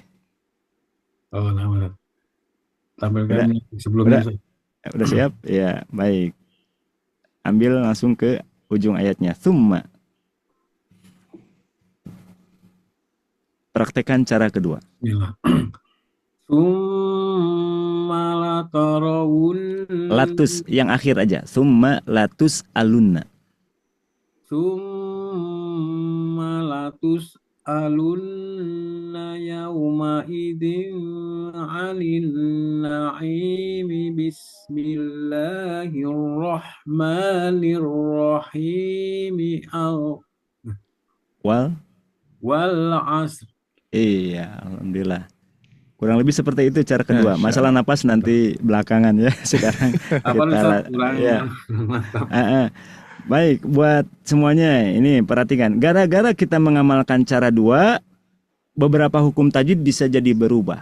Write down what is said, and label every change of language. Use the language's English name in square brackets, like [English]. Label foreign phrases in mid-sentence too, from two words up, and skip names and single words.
[Indonesian] Oh, nama. Tampilkan sebelumnya. Udah siap? Ya, baik. Ambil langsung ke ujung ayatnya. Summa. Praktekan cara kedua. [Arabic] ثم لترون. [Indonesian] Latus yang akhir aja. [Arabic] ثم لتسألن. ثم لتسألن يومئذ عن النعيم بسم الله الرحمن الرحيم والعصر. [Indonesian] Iya, alhamdulillah. Kurang lebih seperti itu cara kedua. Masalah napas nanti belakangan ya. Sekarang ya. Baik, buat semuanya ini perhatikan. Gara-gara kita mengamalkan cara dua, beberapa hukum tajwid bisa jadi berubah.